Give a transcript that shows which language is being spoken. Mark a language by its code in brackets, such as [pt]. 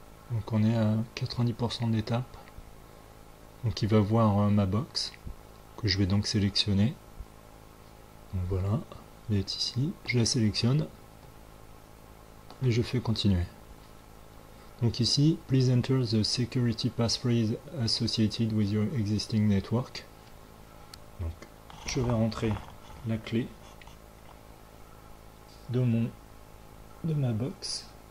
[fr] Donc on est à 90% d'étape. Donc il va voir ma box, que je vais donc sélectionner. Donc voilà, elle est ici, je la sélectionne et je fais continuer. Donc ici, [en] please enter the security passphrase associated with your existing network. [fr] Donc je vais rentrer la clé de ma box.